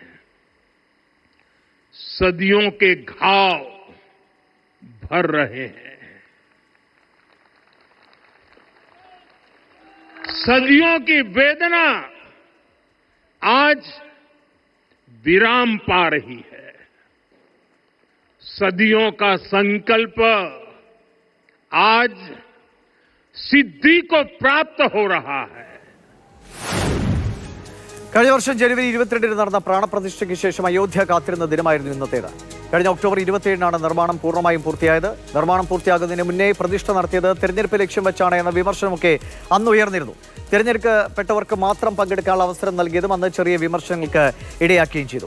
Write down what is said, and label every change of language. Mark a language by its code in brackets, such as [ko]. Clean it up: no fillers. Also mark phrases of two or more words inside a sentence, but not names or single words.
[hi] सदियों के घाव भर रहे हैं, सदियों की वेदना आज विराम पा रही है, सदियों का संकल्प आज सिद्धि को प्राप्त हो रहा है। [ml] കഴിഞ്ഞ വർഷം ജനുവരി 22-ന് നടന്ന പ്രാണപ്രതിഷ്ഠയ്ക്ക് ശേഷം അയോധ്യ കാത്തിരുന്ന ദിനമായിരുന്നു ഇന്നത്തേത്. കഴിഞ്ഞ ഒക്ടോബർ 27-നാണ് നിർമ്മാണം പൂർണ്ണമായും പൂർത്തിയായത്. നിർമ്മാണം പൂർത്തിയാകുന്നതിന് മുന്നേ പ്രതിഷ്ഠ നടത്തിയത് തെരഞ്ഞെടുപ്പ് ലക്ഷ്യം വെച്ചാണ് എന്ന വിമർശനമൊക്കെ അന്ന് ഉയർന്നിരുന്നു. തിരഞ്ഞെടുക്കപ്പെട്ടവർക്ക് മാത്രം പങ്കെടുക്കാനുള്ള അവസരം നൽകിയതും അന്ന് ചെറിയ വിമർശനങ്ങൾക്ക് ഇടയാക്കുകയും ചെയ്തു.